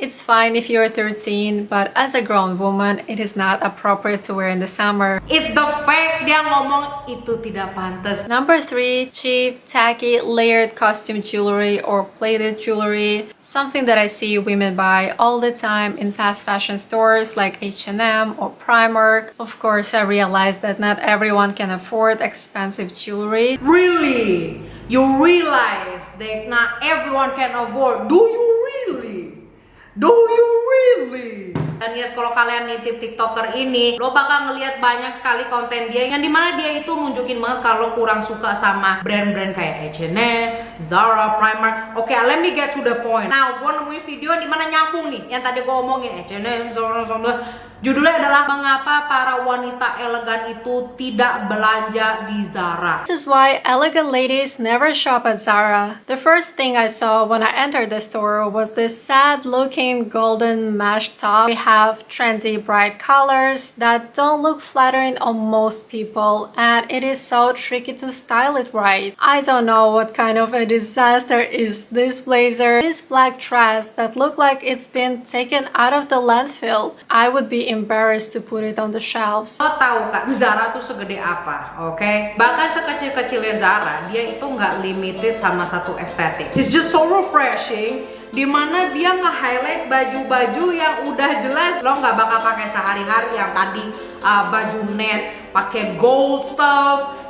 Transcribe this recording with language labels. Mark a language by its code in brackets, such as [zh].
[en] It's fine if you're 13, but as a grown woman, it is not appropriate to wear in the summer. It's the fact [id] dia ngomong itu tidak pantas. [en] Number 3, cheap, tacky, layered costume jewelry or plated jewelry. Something that I see women buy all the time in fast fashion stores like H&M or Primark. Of course, I realize that not everyone can afford expensive jewelry. Really? You realize that not everyone can afford. Do you really? Do you really? [id] Dan yes, kalau kalian nitip TikToker ini, lo bakal ngelihat banyak sekali konten dia yang dimana dia itu nunjukin banget kalau kurang suka sama brand-brand kayak H&M, Zara, Primark. [en] Oke, let me get to the point. [id] Nah, gue nemuin video yang dimana nyambung nih, yang tadi gue omongin H&M, Zara. Judulnya adalah mengapa para wanita elegan itu tidak belanja di Zara. [en] This is why elegant ladies never shop at Zara. The first thing I saw when I entered the store was this sad-looking golden mesh top. We have trendy bright colors that don't look flattering on most people, and it is so tricky to style it right. I don't know what kind of a disaster is this blazer. This black dress that looked like it's been taken out of the landfill. I would be embarrassed to put it on the shelves. [id] Lo tahu kan Zara tuh segede apa, oke? Bahkan sekecil-kecilnya Zara, dia itu nggak limited sama satu estetik. [en] It's just so refreshing, [id] dimana dia nge-highlight baju-baju yang udah jelas lo nggak bakal pakai sehari-hari, yang tadi baju net, pakai gold stuff,